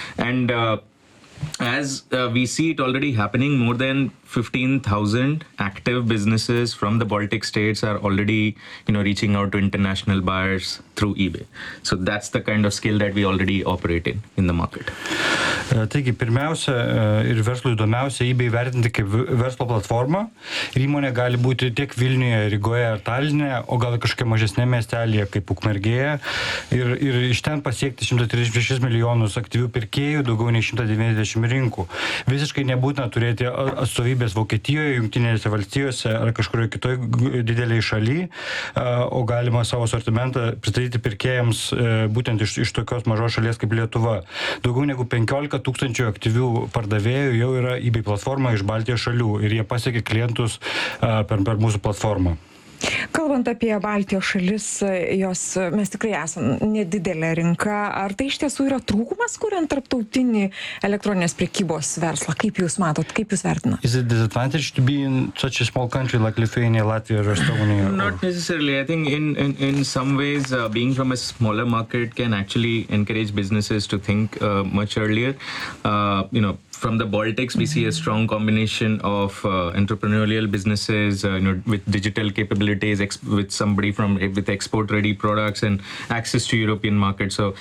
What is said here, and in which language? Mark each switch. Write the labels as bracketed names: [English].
[English] And as we see it already happening, more than 15,000 active businesses from the Baltic states are already, reaching out to international buyers through eBay. So that's the kind of skill that we already operate in the market. [Lithuanian] Taigi, pirmiausia ir verslo įdomiausia eBay vertinti kaip verslo platformą. Ir įmonė gali būti tiek Vilniuje, Rygoje ar Talinėje, o gal kažkokia mažesnė miestelėje kaip Ukmergėje. Ir iš ten pasiekti 136 milijonus aktyvių pirkėjų, daugiau nei 190 rinkų. Visiškai nebūtina turėti atstovybės Vokietijoje, Jungtinėse valstijose ar kažkurioje kitoje didelėje šalyje, o galima savo asortimentą pristatyti pirkėjams būtent iš tokios mažos šalies kaip Lietuva. Daugiau negu 15 tūkstančių aktyvių pardavėjų jau yra eBay platforma iš Baltijos šalių ir jie pasiekia klientus per mūsų platformą. Kalbant apie Baltijos šalis, mes tikrai esam nedidelė rinka. Ar tai iš tiesų yra trūkumas, kuriant tarptautinį elektroninės prekybos verslą? Kaip jūs matot, kaip jūs vertinat? [English] Is it a disadvantage to be in such a small country like Lithuania, Latvia or Estonia? Not necessarily. I think in some ways, being from a smaller market can actually encourage businesses to think much earlier. From the Baltics, we see a strong combination of entrepreneurial businesses with digital capabilities, with export-ready products and access to European markets.